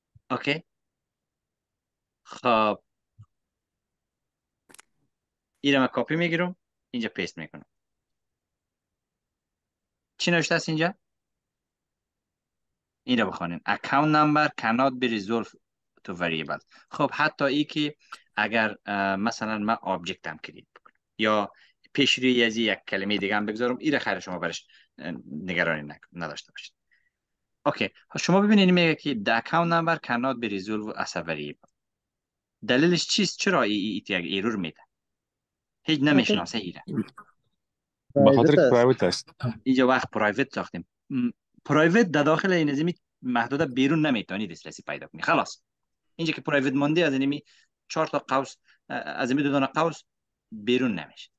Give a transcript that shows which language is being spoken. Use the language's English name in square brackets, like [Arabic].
[Persian] اوکی. خب این را کپی میگیرم، اینجا پیست میکنم. چی نوشته است اینجا؟ این را بخونیم. [English] account number cannot be resolved to variable. [Persian] خب حتی ای که اگر مثلا من آبجکت هم کلید بکنم یا پیش روی از یک کلمه دیگه هم بگذارم، این را خیر شما برش نگرانی نداشته باشید. اوکی. شما ببینید میگه که [English] the account number cannot be resolved as a variable. [Persian] دلیلش چیست؟ چرا یک ایرور میده؟ هیچ نمیشناسه ایره. به خاطر که پرایوت است. اینجا وقت پرایوت ساختیم. پرایوت در داخل این نظمی محدوده بیرون نمیتونی دسترسی پیدا کنی. خلاص اینجا که پرایوت مونده از اینمی 4 تا قوس، از اینمی 2 دانه قوس بیرون نمیشه.